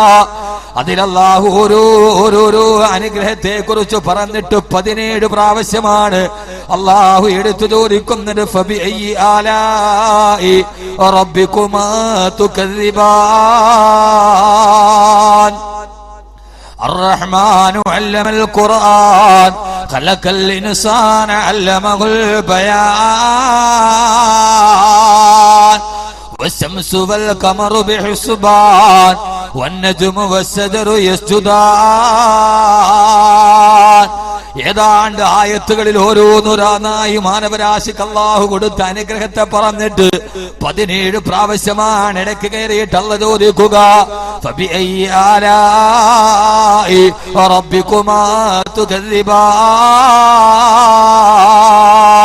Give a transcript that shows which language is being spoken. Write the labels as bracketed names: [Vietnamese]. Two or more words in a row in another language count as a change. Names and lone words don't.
[Malayalam] അതിൽ അല്ലാഹു ഓരോരോ അനുഗ്രഹത്തെ കുറിച്ച് പറഞ്ഞിട്ട് 17 പ്രാവശ്യമാണ് അല്ലാഹു എടുത്തു ചോദിക്കുന്നത്. [Arabic] فبأي آلاء ربكما تكذبان. الرحمن علم القرآن خلق الإنسان علمه البيان والشمس والقمر بحسبان والنجم والشجر يسجدان. [Malayalam] ഏതാണ്ട് ആയത്തുകളിൽ ഓരോന്നോരാന്നായി മാനവരാശിക്ക് അല്ലാഹു കൊടുത്ത അനുഗ്രഹത്തെ പറഞ്ഞിട്ട് 17 പ്രാവശ്യമാണ് ഇടയ്ക്ക് കയറിയിട്ട് അല്ലാഹു ചോദിക്കുക, [Arabic] فبأي آلاء ربكما تكذبان.